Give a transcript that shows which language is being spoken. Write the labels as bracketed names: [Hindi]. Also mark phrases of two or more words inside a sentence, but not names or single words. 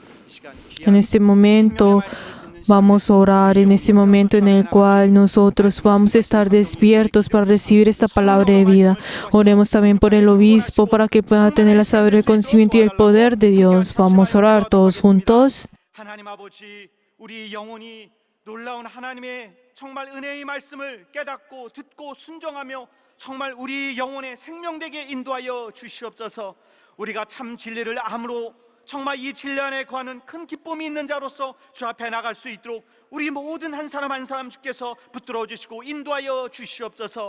[Spanish] En este momento vamos a orar, en este momento en el cual nosotros vamos a estar despiertos para recibir esta palabra de vida. Oremos también por el obispo para que pueda tener la sabiduría, el conocimiento y el poder de Dios. Vamos a orar todos juntos. [Korean] 하나님 아버지, 우리 영혼이 놀라운 하나님의 정말 은혜의 말씀을 깨닫고 듣고 순종하며 정말 우리 영혼의 생명되게 인도하여 주시옵소서. 우리가 참 진리를 암으로 정말 이 진리 안에 거하는 큰 기쁨이 있는 자로서 주 앞에 나갈 수 있도록 우리 모든 한 사람 한 사람 주께서 붙들어 주시고 인도하여 주시옵소서.